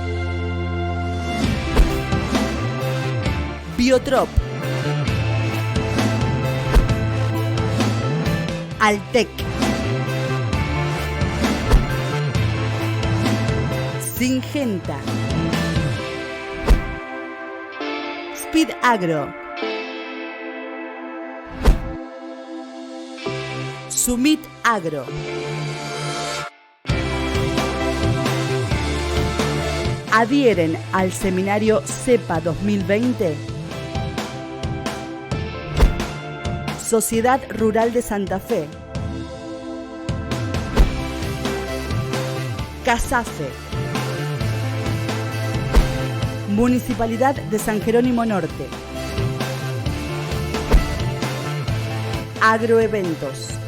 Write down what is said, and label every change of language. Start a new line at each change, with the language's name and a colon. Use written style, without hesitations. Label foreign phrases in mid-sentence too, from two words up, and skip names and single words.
Spanish: Biotrop, Altec, Syngenta, Speed Agro, Sumit Agro. Adhieren al seminario CEPA 2020 Sociedad Rural de Santa Fe, CASAFE, Municipalidad de San Jerónimo Norte, Agroeventos.